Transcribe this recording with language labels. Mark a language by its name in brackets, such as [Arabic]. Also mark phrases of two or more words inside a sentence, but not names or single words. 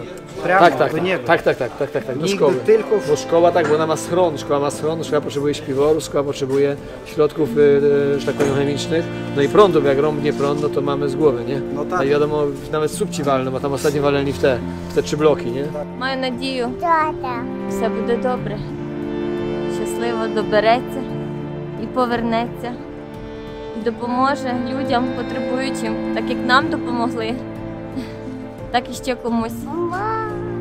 [Polish] Tak, do szkoły. Tylko Bo szkoła tak, bo ona ma schron, szkoła potrzebuje śpiworu, szkoła potrzebuje środków, że tak powiem, chemicznych, no i prądu, bo jak rąbnie prąd, no to mamy z głowy, nie? No tak. No i wiadomo, nawet słupci walną, bo tam ostatnio waleli w te 3 bloki, nie? [Ukrainian] Маю надію, Тата. все буде добре. Щасливо добереться і повернеться. І допоможе людям, потребуючим, так як нам допомогли, так і ще комусь. Мама.